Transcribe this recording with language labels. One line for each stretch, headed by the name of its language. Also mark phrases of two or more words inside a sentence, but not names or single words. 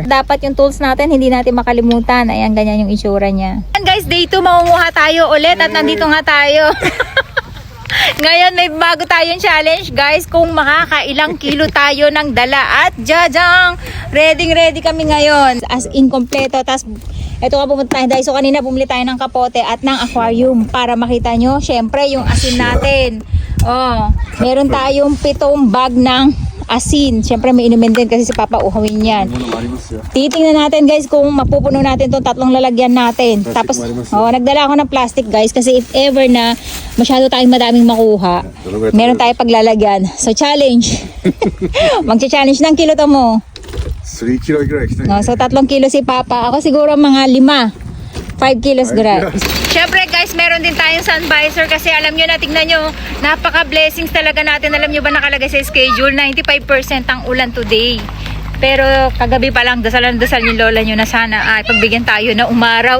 Filipino: Dapat yung tools natin hindi natin makalimutan. Ayan, ganyan yung itsura niya. Ayan guys, day 2 mangunguha tayo ulit at nandito nga tayo. Ngayon may bago tayong challenge guys, kung makakailang kilo tayo ng dala at jajang, ready kami ngayon
English: as in
Filipino: kompleto. Tas ito nga pumunta tayo so kanina bumili tayo ng kapote at ng aquarium para makita nyo syempre yung asin natin. Oh, meron tayong 7 bag ng asin. Siyempre may inumin din kasi si Papa uhawin yan. Titingnan natin guys kung mapupuno natin itong 3 lalagyan natin. Tapos nagdala ako ng plastic guys kasi
English: if ever
Filipino: na masyado tayong madaming makuha, meron tayo paglalagyan. So challenge. Magcha-challenge ng kilo to mo.
Japanese: 3 kilo ぐらい来たいね。
Filipino: No, so 3 kilo si Papa. Ako siguro mga 5 kilos gray. Syempre guys, meron din tayong sunvisor kasi alam nyo na, tignan nyo, napaka-blessings talaga natin. Alam nyo ba nakalagay sa schedule, 95% ang ulan today. Pero kagabi pa lang, dasal yung lola nyo na sana pagbigyan tayo na umaraw.